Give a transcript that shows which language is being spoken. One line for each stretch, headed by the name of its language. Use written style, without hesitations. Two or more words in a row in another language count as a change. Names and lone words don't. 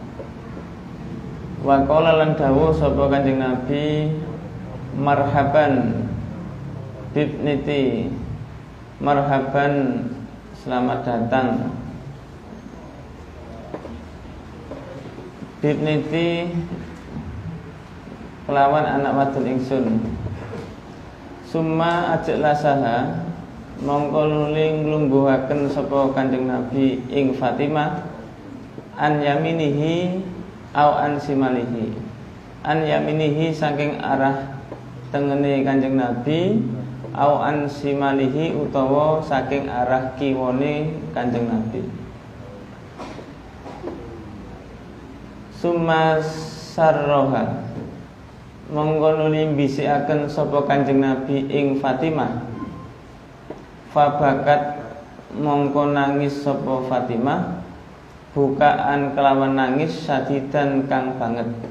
Arabic: وقال
Javanese: lan dawuh sapa Kanjeng Nabi,
Arabic: مرحبا بابنتي,
Javanese: marhaban
Indonesian: selamat datang,
Javanese: bibniti kelawan anak wadon ingsun.
Arabic: ثم أجلسها,
Javanese: mongko nuling nglungguhaken sapa Kanjeng Nabi ing Fatimah,
Arabic: عن يمينه أو عن شماله, عن يمينه
Javanese: saking arah tengene Kanjeng Nabi,
Arabic: أو عن شماله
Javanese: utawa saking arah kiwane Kanjeng Nabi.
Arabic: ثم سارها,
Javanese: mongko nuli bisikaken sapa Kanjeng Nabi ing Fatimah, fabakat, mongko nangis sapa Fatimah, bukaan kelawan nangis, sadidan kang banget.